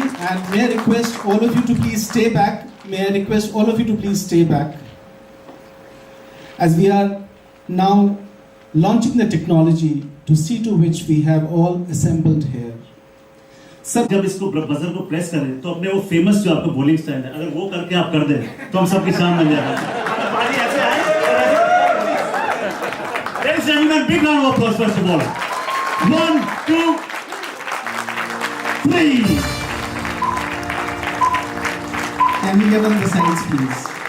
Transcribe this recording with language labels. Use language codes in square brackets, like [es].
[en] And may I request all of you to please stay back. May I request all of you to please stay back. As we are now launching the technology to see to which we have all assembled here. [hi] सब जब इसको buzzer को press करें तो अपने वो famous जो आपका बॉलिंग स्टाइल है अगर वो करके आप कर दें तो हम सबकी शान बन जाएगा। पानी ऐसे आए। [en] Ladies and gentlemen, big round of applause first of all. 1, 2, 3. Can we get on the sides, please?